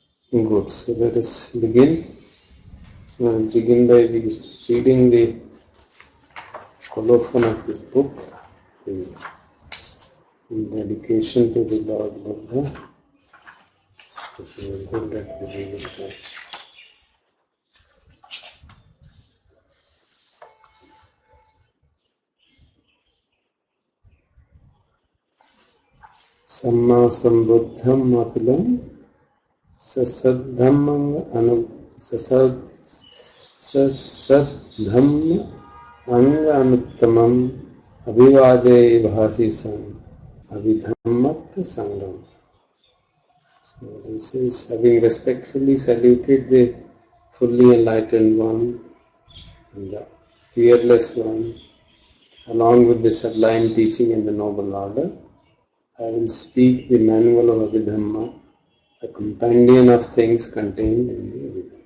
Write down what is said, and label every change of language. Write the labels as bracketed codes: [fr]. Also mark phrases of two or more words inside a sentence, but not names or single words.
[en] Good. So let us begin. We'll begin by reading the colophon of this book, the dedication to the Lord Buddha. So we will hold that beginning of that. [pi] Samma sambuddham atulam sasadhammang anga anuttamam abhivade bhasisan abhidhammat sangam. [en] So this is having respectfully saluted the fully enlightened one and the fearless one, along with the sublime teaching in the noble order. I will speak the manual of Abhidhamma, a companion of things contained in the Abhidhamma.